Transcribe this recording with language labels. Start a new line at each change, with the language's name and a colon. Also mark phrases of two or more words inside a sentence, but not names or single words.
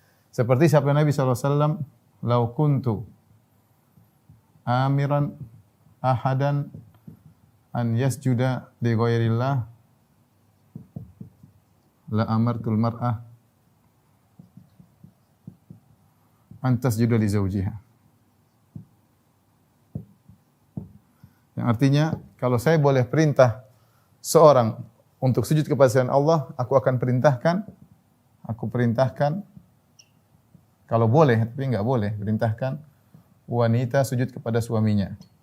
Indonesian: Seperti sabda Nabi SAW,
Arabic: "لو كنت آمرا أحدا أن يسجد لغير الله لأمرت المرأة أن تسجد لزوجها."
Indonesian: Yang artinya, kalau saya boleh perintah seorang untuk sujud kepada selain Allah, aku perintahkan, kalau boleh, tapi enggak boleh, perintahkan wanita sujud kepada suaminya.